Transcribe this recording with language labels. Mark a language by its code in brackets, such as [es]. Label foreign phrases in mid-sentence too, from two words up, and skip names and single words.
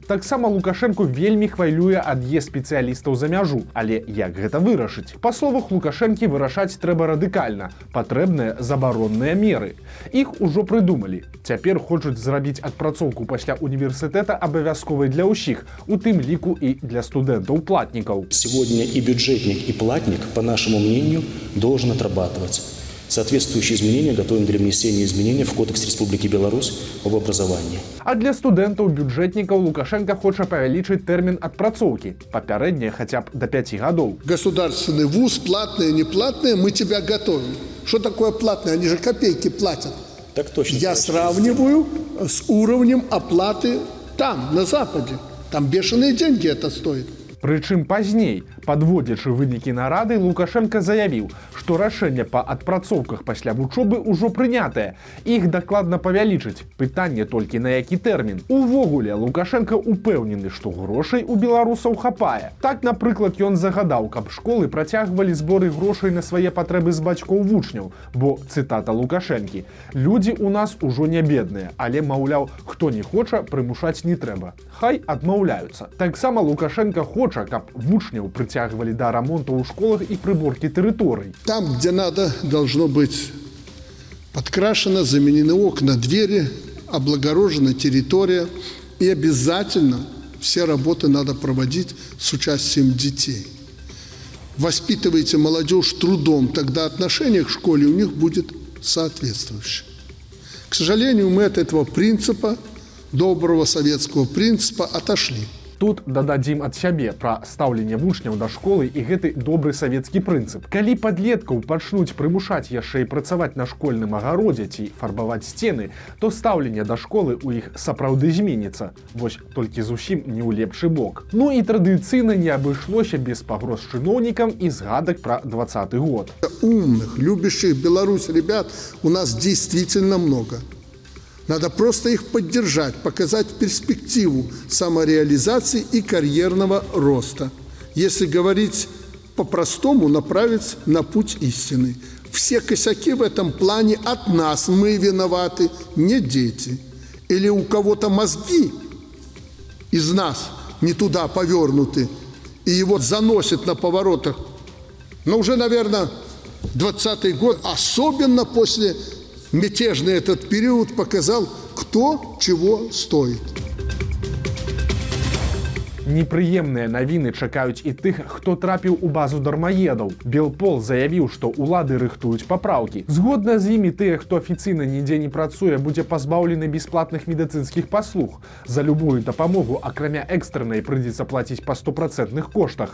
[be] Таксама Лукашенку вельмі хвалюе ад'езд спецыялістаў за мяжу. Але як гэта вырашыць? Па словах Лукашэнкі, вырашаць трэба радыкальна. Патрэбныя забаронныя меры. Іх ужо прыдумалі. Цяпер хочуць зрабіць адпрацоўку пасля універсітэта абавязковай для ўсіх, у тым ліку і для студэнтаў-платнікаў. [ru] Сегодня и бюджетник, и платник, по нашему мнению, должен отрабатывать. Соответствующие изменения готовим для внесения изменений в Кодекс Республики Беларусь об образовании. [be] А для студэнтаў-бюджэтнікаў Лукашенко хоча павялічыць тэрмін адпрацоўкі. Папярэдне хаця б да 5 гадоў. [ru] Государственный вуз, платные, неплатные, мы тебя готовим. Что такое платные? Они же копейки платят. Так точно. Я сравниваю с уровнем оплаты там, на Западе. Там бешеные деньги это стоит. [be] Прычым пазней, падводзячы вынікі нарады, Лукашенко заявіў, што рашэнне па адпрацоўках пасля вучобы ўжо прынятае. Іх дакладна павялічыць. Пытанне толькі на які тэрмін. Увогуле, Лукашенко упэўнены, што грошай у беларусаў хапае. Так, напрыклад, ён загадаў, каб школы працягвалі зборы грошай на свае патрэбы з бацькоў вучняў, бо, цытата Лукашэнкі, «Людзі ў нас ужо не бедныя, але, маўляў, хто не хоча, прымушаць не трэба. Хай адмаўляюцца». Таксама Лукашенко хоча, каб вучняў прыцягвалі да рамонту ў школах і прыборкі тэрыторый. [ru] Там, где надо, должно быть подкрашено, заменены окна, двери, облагорожена территория. И обязательно все работы надо проводить с участием детей. Воспитывайте молодежь трудом, тогда отношение к школе у них будет соответствующее. К сожалению, мы от этого принципа, доброго советского принципа, отошли. [be] Тут дададзім ад сябе пра стаўленне вучняў да школы і гэты добры савецкі прынцып. Калі падлеткаў пачнуць прымушаць яшчэ і працаваць на школьным агародзе ці фарбаваць сцены, то стаўленне да школы ў іх сапраўды зменіцца. Вось толькі зусім не ў лепшы бок. Ну і традыцыйна не абышлося без пагроз чыноўнікам і згадак пра 20-й год. [ru] Умных, любящих Беларусь ребят у нас действительно много. Надо просто их поддержать, показать перспективу самореализации и карьерного роста. Если говорить по-простому, направить на путь истины. Все косяки в этом плане от нас, мы виноваты, не дети. Или у кого-то мозги из нас не туда повернуты, и его заносит на поворотах. Но уже, наверное, 20-й год, особенно после мятежный этот период, показал, кто чего стоит. [be] Непрыемныя навіны чакаюць і тых, хто трапіў у базу дармаедаў. Белпол заявіў, што ўлады рыхтуюць папраўкі. Згодна з імі тыя, хто афіцыйна нідзе не працуе, будзе пазбаўлены бясплатных медыцынскіх паслуг. За любую дапамогу, акрамя экстраннай, прыйдзецца плаціць па 100% коштах.